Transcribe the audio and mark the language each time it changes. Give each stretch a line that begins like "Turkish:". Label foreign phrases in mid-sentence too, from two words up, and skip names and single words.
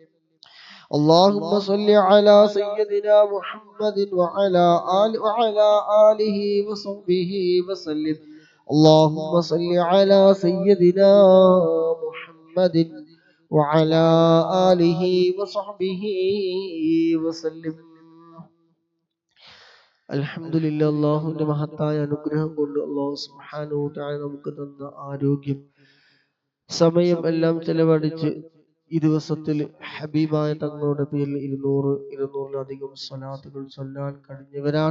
Arabic: اللهم صل على سيدنا محمد وعلى آله وصحبه وسلم. اللهم صل على سيدنا محمد وعلى آله وصحبه وسلم.
Malayalam: അൽഹംദുലില്ലാ, അള്ളാഹുവിന്റെ മഹത്തായ അനുഗ്രഹം കൊണ്ട്
Arabic: الله سبحانه وتعالى
Malayalam: നമുക്ക് തന്ന ആരോഗ്യം സമയം എല്ലാം ചെലവഴിച്ച് ഈ ദിവസത്തിൽ ഹബീബായ തങ്ങളുടെ പേരിൽ 200-200-ലധികം സ്വലാത്തുകൾ ചൊല്ലാൻ കഴിഞ്ഞവരാണ്.